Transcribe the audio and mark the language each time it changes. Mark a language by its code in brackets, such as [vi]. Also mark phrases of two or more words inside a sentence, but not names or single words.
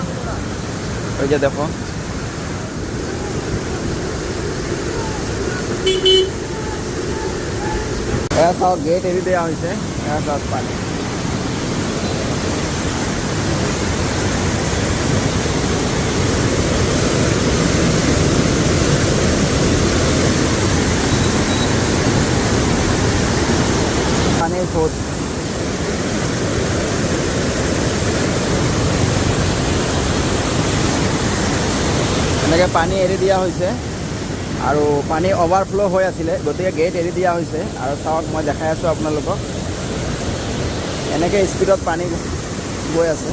[bn] ওই যে দেখো সব গেট এড়িয়ে দেওয়া হয়েছে, সব পানি। পানির স্রোত, [as] এনেকে পানী এৰি দিয়া হৈছে আৰু পানী অভাৰফ্লো হৈ আছিলে, গতিকে গেট এৰি দিয়া হৈছে। আৰু চাওক মই দেখাই আছোঁ আপোনালোকক, এনেকৈ স্পীডত পানী গৈ আছে।